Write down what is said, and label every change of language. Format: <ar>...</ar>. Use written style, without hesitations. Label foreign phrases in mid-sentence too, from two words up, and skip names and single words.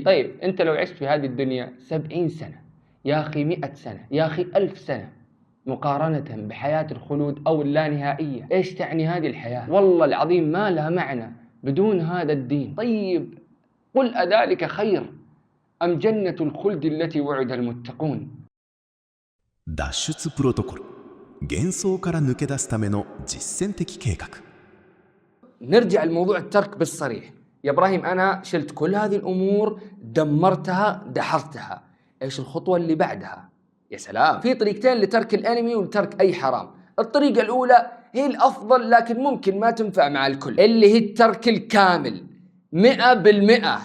<ar>طيب انت لو عشت في هذه الدنيا 70 سنة يا اخي، 100 سنة يا اخي، 1000 سنة، مقارنة بحياة الخلود او اللانهائية، ايش تعني هذه الحياة؟ والله العظيم ما لها معنى بدون هذا الدين. طيب قل أذلك خير أم جنة الخلد التي وعد المتقون؟</ar> <ja>脱出プロトコル、幻想から抜け出すための実践的計画。</ja> <ar>نرجع لموضوع الترك بالصريح. يا إبراهيم أنا شلت كل هذه الأمور، دمرتها، دحرتها، إيش الخطوة اللي بعدها؟ يا سلام، في طريقتين لترك الأنمي ولترك أي حرام. الطريقة الأولى هي الأفضل لكن ممكن ما تنفع مع الكل، اللي هي الترك الكامل 100%.</ar>